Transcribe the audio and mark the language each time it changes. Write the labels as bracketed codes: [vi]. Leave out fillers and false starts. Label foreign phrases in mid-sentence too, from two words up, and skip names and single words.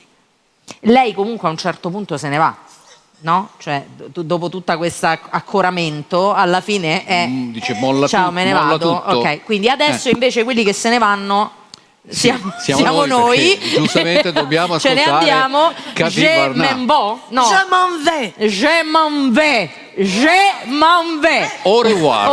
[it] Lei comunque a un certo punto se ne va, no? Cioè dopo tutta questa accoramento alla fine è dice molla ciao, me ne molla vado. tutto. Ok, quindi adesso invece quelli che se ne vanno siamo noi. perché giustamente dobbiamo Ce ne ascoltare andiamo. Cathy [fr] Je Varna. m'en vais. No. Je m'en vais. Je m'en vais. Je m'en vais. Au revoir.